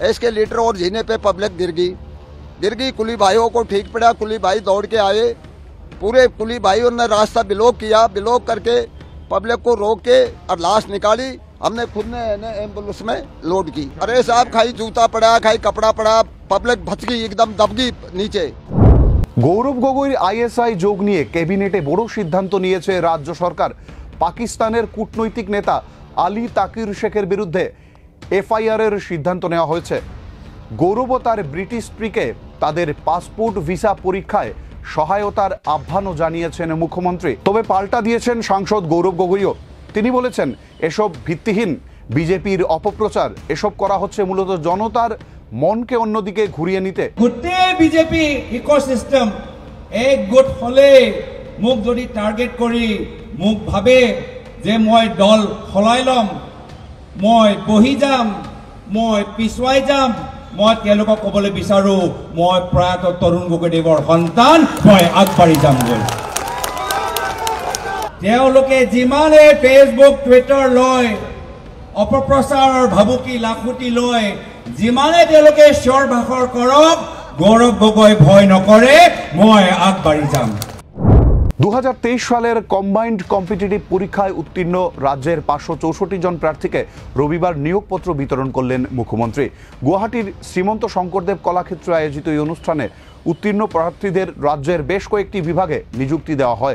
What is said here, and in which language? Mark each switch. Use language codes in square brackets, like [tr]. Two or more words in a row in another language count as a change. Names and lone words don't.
[hi] इसके लीटर और जीने पे पब्लिक गिर गई। कुली भाइयों को ठीक पड़ा, कुली भाई दौड़ के आए, पूरे कुली भाइयों ने रास्ता ब्लॉक किया, ब्लॉक करके पब्लिक को रोक के और लाश निकाली। हमने खुद ने एम्बुलेंस में लोड की। अरे साहब, खाई जूता पड़ा, खाई कपड़ा पड़ा, पब्लिक भच गई, एकदम दब गई नीचे। [bn] গৌরব গগৈর আইএসআই যোগ নিয়ে ক্যাবিনেটে বড় সিদ্ধান্ত নিয়েছে রাজ্য সরকার। পাকিস্তানের কূটনৈতিক নেতা আলী তাকির শেখের বিরুদ্ধে এফআইআর এর সিদ্ধান্ত নেওয়া হয়েছে। গৌরব ও তার ব্রিটিশ স্ত্রীকে তাদের পাসপোর্ট ভিসা পরীক্ষায় সহায়তার আহ্বানও জানিয়েছেন মুখ্যমন্ত্রী। তবে পাল্টা দিয়েছেন সাংসদ গৌরব গগৈও। তিনি বলেছেন, এসব ভিত্তিহীন বিজেপির অপপ্রচার, এসব করা হচ্ছে মূলত জনতার মনকে অন্যদিকে ঘুরিয়ে নিতে। [as] গোটেই বিজেপি ইকোসিস্টেম এক গোট হলে মোক যদি টার্গেট কৰি মোক ভাবে যে মই দল সলাই লম, মই বহি যাম, মই পিছুৱাই যাম, মই তেওঁলোকক ক'বলৈ বিচাৰো মই প্ৰয়াত তৰুণ গগৈদেৱৰ সন্তান, মই আগবাঢ়ি যামগৈ। তেওঁলোকে যিমানে ফেচবুক টুইটাৰ লয়, অপপ্ৰচাৰৰ ভাবুকি লাখুটি লয়, যিমানে তেওঁলোকে স্বৰ ভাষৰ কৰক, গৌৰৱ গগৈ ভয় নকৰে, মই আগবাঢ়ি যাম। [bn] 2023 সালের কম্বাইন্ড কম্পিটিটিভ পরীক্ষায় উত্তীর্ণ রাজ্যের 564 জন প্রার্থীকে রবিবার নিয়োগপত্র বিতরণ করলেন মুখ্যমন্ত্রী। গুয়াহাটির শ্রীমন্ত শঙ্করদেব কলাক্ষেত্রে আয়োজিত এই অনুষ্ঠানে উত্তীর্ণ প্রার্থীদের রাজ্যের বেশ কয়েকটি বিভাগে নিযুক্তি দেওয়া হয়।